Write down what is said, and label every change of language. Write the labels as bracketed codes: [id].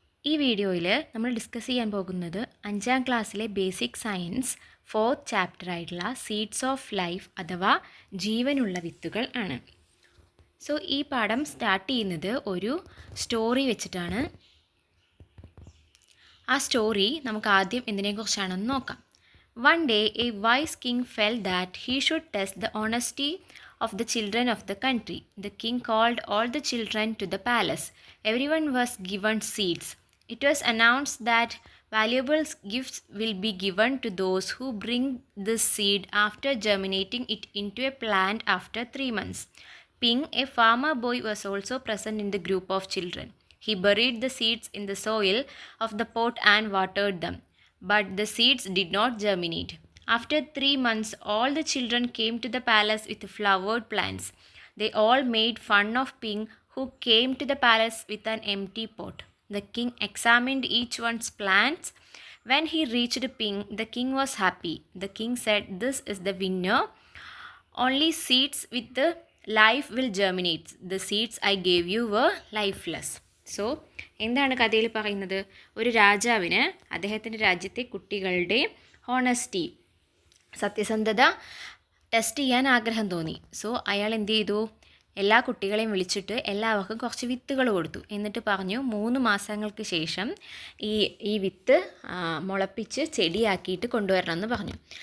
[ml] ഈ വീഡിയോയിൽ നമ്മൾ ഡിസ്കസ് ചെയ്യാൻ പോകുന്നത് 5ാം ക്ലാസ്സിലെ ബേസിക് സയൻസ് 4th ചാപ്റ്റർ ആയിട്ടുള്ള സീഡ്സ് ഓഫ് ലൈഫ് അഥവാ ജീവനുള്ള വിത്തുകൾ ആണ്. സോ ഈ പാഠം സ്റ്റാർട്ട് ചെയ്യുന്നത് ഒരു സ്റ്റോറി വെച്ചിട്ടാണ്. ആ സ്റ്റോറി നമുക്ക് ആദ്യം എന്തിനെക്കുറിച്ചാണെന്ന് നോക്കാം. [en] One day, a wise king felt that he should test the honesty of the children of the country. The king called all the children to the palace. Everyone was given seeds. It was announced that valuable gifts will be given to those who bring this seed after germinating it into a plant after 3 months. Ping, a farmer boy, was also present in the group of children. He buried the seeds in the soil of the pot and watered them. But the seeds did not germinate. After 3 months, all the children came to the palace with flowered plants. They all made fun of Ping, who came to the palace with an empty pot. The king examined each one's plants. When he reached Ping, the king was happy. The king said, "This is the winner. Only seeds with the life will germinate. The seeds I gave you were lifeless." [ml] So എന്താണ് കഥയിൽ പറയുന്നത്? ഒരു രാജാവിന് അദ്ദേഹത്തിൻ്റെ രാജ്യത്തെ കുട്ടികളുടെ honesty, സത്യസന്ധത test ചെയ്യാൻ ആഗ്രഹം തോന്നി. സോ അയാൾ എന്ത് ചെയ്തു? എല്ലാ കുട്ടികളെയും വിളിച്ചിട്ട് എല്ലാവർക്കും കുറച്ച് വിത്തുകൾ കൊടുത്തു. എന്നിട്ട് പറഞ്ഞു 3 മാസങ്ങൾക്ക് ശേഷം ഈ വിത്ത് മുളപ്പിച്ച് ചെടിയാക്കിയിട്ട് കൊണ്ടുവരണമെന്ന് പറഞ്ഞു.